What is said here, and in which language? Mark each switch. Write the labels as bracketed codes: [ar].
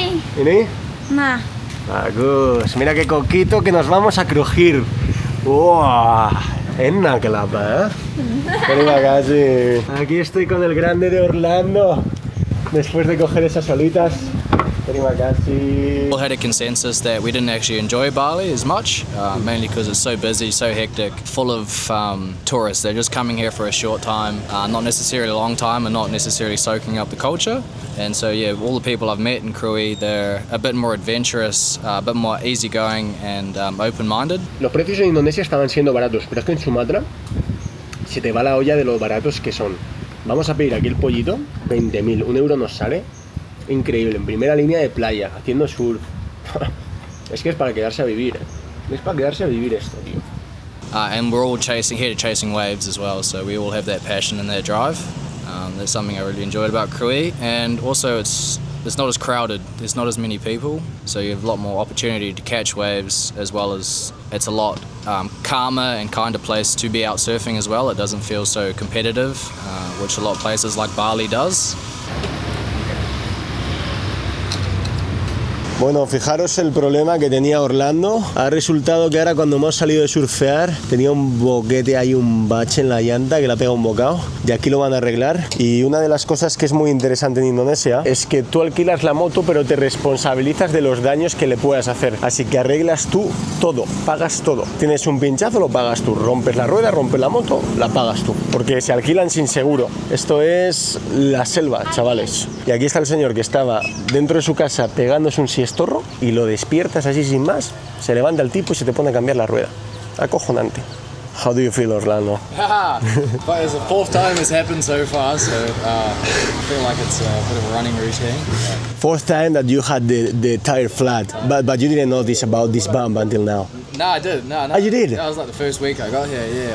[id] ¿Ini? Nah. [es] Bagus, mira qué coquito que nos vamos a crujir. ¡Wow! [id] Enna clapa, Terima kasih. [es] Aquí estoy con el grande de Orlando, después de coger esas olitas. [id] Terima kasih. [en] We all had a consensus that we didn't actually enjoy Bali as much, mainly because it's so busy, so hectic, full of tourists. They're just coming here for a short time, not necessarily a long time, and not necessarily soaking up the culture. And so, yeah, all the people I've met in Koori, they're a bit more adventurous, a bit more easygoing and open-minded. [es] Los precios en Indonesia estaban siendo baratos, pero es que en Sumatra se te va la olla de lo baratos que son. Vamos a pedir aquí el pollito, 20.000, 1 euro nos sale. Increíble, en primera línea de playa, haciendo surf. Es que es para quedarse a vivir, Es para quedarse a vivir esto, tío. [en] And we're all chasing waves as well, so we all have that passion and that drive. That's something I really enjoyed about Koori, and also it's not as crowded, there's not as many people, so you have a lot more opportunity to catch waves, as well as it's a lot calmer and kinder place to be out surfing as well. It doesn't feel so competitive, which a lot of places like Bali does. [es] Bueno, fijaros el problema que tenía Orlando. Ha resultado que ahora cuando hemos salido de surfear tenía un boquete ahí, un bache en la llanta que le ha pegado un bocado. Y aquí lo van a arreglar. Y una de las cosas que es muy interesante en Indonesia es que tú alquilas la moto pero te responsabilizas de los daños que le puedas hacer. Así que arreglas tú todo, pagas todo. Tienes un pinchazo, lo pagas tú. Rompes la rueda, rompes la moto, la pagas tú. Porque se alquilan sin seguro. Esto es la selva, chavales. Y aquí está el señor que estaba dentro de su casa pegándose un siestorro y lo despiertas así sin más, se levanta el tipo y se te pone a cambiar la rueda. Acojonante. [en] How do you feel, Orlando? But it's the 4th time it's happened so far, so I feel like it's a bit of a running routine. 4th time that you had the tire flat, but you didn't notice about this bump until now. No, I did. No. Oh, you did? That was like the first week I got here, yeah.